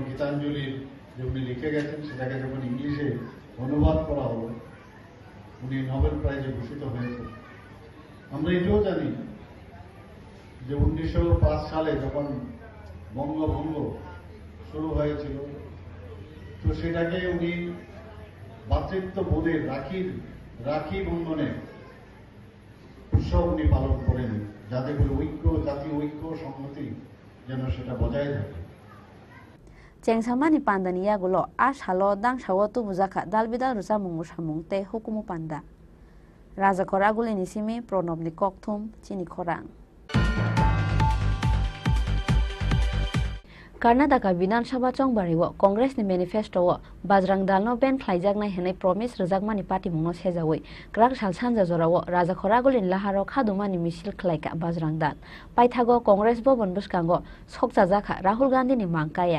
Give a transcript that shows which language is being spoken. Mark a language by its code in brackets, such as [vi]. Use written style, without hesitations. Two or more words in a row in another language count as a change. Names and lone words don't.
[bn] গীতাঞ্জলির যে উনি লিখে গেছেন সেটাকে যখন ইংলিশে অনুবাদ করা হলো উনি নোবেল প্রাইজে ভূষিত হয়েছেন আমরা এটাও জানি যে 1905 সালে যখন বঙ্গভঙ্গ শুরু হয়েছিল তো সেটাকে উনি ভাতৃত্ববোধের রাখি বন্ধনে উৎসব উনি পালন করেন যাতে করে ঐক্য জাতীয় ঐক্য সংহতি যেন সেটা বজায় থাকে [trp] Cengsamani pandani yagulo a shalo dang shawo tu buzaka dalbidal rusa mungu samung te hukumu panda. Raja Khoraguli nisimi Pranab ni kokthum Chini Khorang. Karnataka Vidhan Sabha Chongbariwo Congress ni manifesto wo Bajrang Dal no ben khlaijaknai henai promise rjakmani party mungno sejawi krak sal sanja jorawo Raja Khoraguli laharo khadumani misil khlaika Bajrang Dal paithago Congress bobon buskango sokjajaka Rahul Gandhi ni mangkaya.